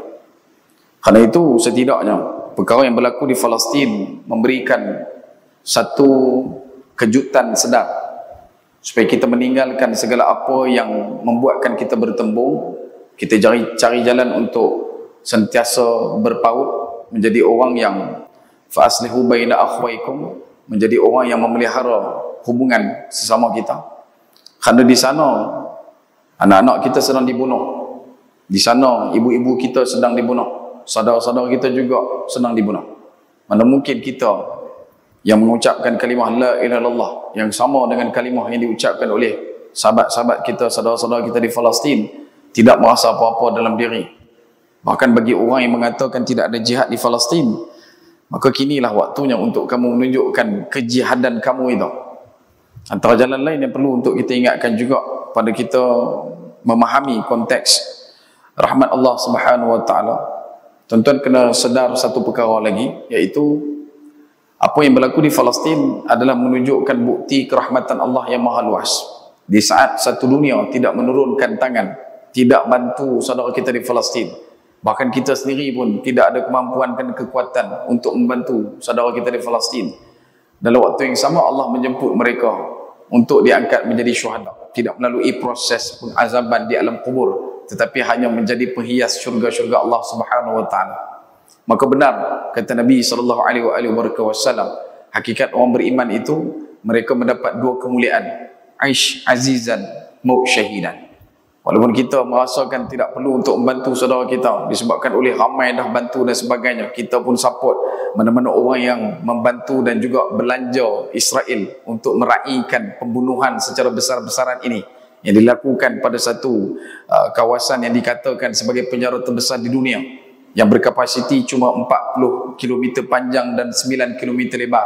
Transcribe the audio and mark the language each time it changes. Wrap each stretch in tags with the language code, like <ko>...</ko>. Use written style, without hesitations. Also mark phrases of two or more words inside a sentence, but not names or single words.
<ms>Karena itu setidaknya perkara yang berlaku di Palestin memberikan satu kejutan sedap supaya kita meninggalkan segala apa yang membuatkan kita bertembung. Kita cari jalan untuk sentiasa berpaut menjadi orang yang</ms> <ar>فأصلحوا بين أخويكم,</ar> <ms>menjadi orang yang memelihara hubungan sesama kita. Kerana di sana anak-anak kita sedang dibunuh, di sana ibu-ibu kita sedang dibunuh, saudara-saudara kita juga sedang dibunuh. Mana mungkin kita yang mengucapkan kalimah</ms> <ar>لا إله إلا الله</ar> <ms>yang sama dengan kalimah yang diucapkan oleh sahabat-sahabat kita, saudara-saudara kita di Palestin, tidak merasa apa-apa dalam diri. Bahkan bagi orang yang mengatakan tidak ada jihad di Palestin, maka kinilah waktunya untuk kamu menunjukkan kejihadan kamu itu. Antara jalan lain yang perlu untuk kita ingatkan juga pada kita memahami konteks rahmat Allah</ms> <ar>سبحانه وتعالى.</ar> <ms>Tuan-tuan kena sedar satu perkara lagi, iaitu apa yang berlaku di Palestin adalah menunjukkan bukti kerahmatan Allah yang maha luas. Di saat satu dunia tidak menurunkan tangan, tidak bantu saudara kita di Palestin, bahkan kita sendiri pun tidak ada kemampuan dan kekuatan untuk membantu saudara kita di Palestin, dalam waktu yang sama Allah menjemput mereka untuk diangkat menjadi syuhada, tidak melalui proses pengazaban di alam kubur, tetapi hanya menjadi penghias syurga-syurga Allah</ms> <ar>سبحانه وتعالى.</ar> <ms>Maka benar kata Nabi</ms> <ar>صلى الله عليه وسلم,</ar> <ms>hakikat orang beriman itu mereka mendapat dua kemuliaan,</ms> <ar>عش عزيزا مت شهيدا.</ar> <ms>Walaupun kita merasakan tidak perlu untuk membantu saudara kita disebabkan oleh ramai dah bantu dan sebagainya, kita pun support mana-mana orang yang membantu dan juga belanja Israel untuk meraihkan pembunuhan secara besar-besaran ini yang dilakukan pada satu kawasan yang dikatakan sebagai penjara terbesar di dunia, yang berkapasiti cuma 40 km panjang dan 9 km lebar.</ms>